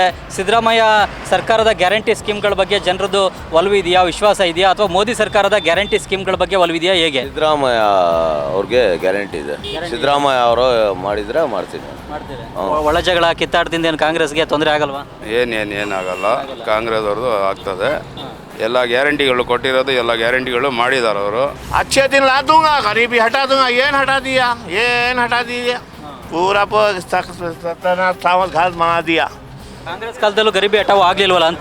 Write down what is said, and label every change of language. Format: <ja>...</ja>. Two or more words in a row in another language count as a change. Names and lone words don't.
<kn>ಸಿದ್ದರಾಮಯ್ಯ ಸರ್ಕಾರದ</kn> <en>guarantee schemegala</en> <kn>ಬಗ್ಗೆ ಜನರದ್ದು ಒಲವಿದೆಯಾ, ವಿಶ್ವಾಸ ಇದೆಯಾ, ಅಥವಾ ಮೋದಿ ಸರ್ಕಾರದ</kn> <en>guarantee schemegala</en> <kn>ಬಗ್ಗೆ ಒಲವಿದೆಯಾ? ಹೇಗೆ? ಸಿದ್ದರಾಮಯ್ಯ ಅವ್ರಿಗೆ ಗ್ಯಾರಂಟಿ ಇದೆ. ಸಿದ್ದರಾಮಯ್ಯ ಅವರು ಮಾಡಿದ್ರೆ ಮಾಡ್ತೀನಿ. ಒಳ ಜಗಳ ಕಿತ್ತಾಟದಿಂದ ಏನು ಕಾಂಗ್ರೆಸ್ಗೆ ತೊಂದರೆ ಆಗಲ್ವಾ? ಏನಾಗಲ್ಲ. ಕಾಂಗ್ರೆಸ್ ಅವ್ರದ್ದು ಆಗ್ತದೆ. ಎಲ್ಲ ಗ್ಯಾರಂಟಿಗಳು ಕೊಟ್ಟಿರೋದು, ಎಲ್ಲ ಗ್ಯಾರಂಟಿಗಳು ಮಾಡಿದ್ದಾರೆ ಅವರು.</kn> <hi>अच्छे दिन ला दूंगा, गरीबी हटा दूंगा. ಏನ್ हटा दिया पूरा सत्यानाश सावल घास बना दिया.</hi> <kn>ಕಾಂಗ್ರೆಸ್ ಕಾಲದಲ್ಲೂ</kn> <hi>गरीबी हटाओ</hi> <kn>ಆಗ್ಲಿಲ್ವಲ್ಲ ಅಂತ</kn>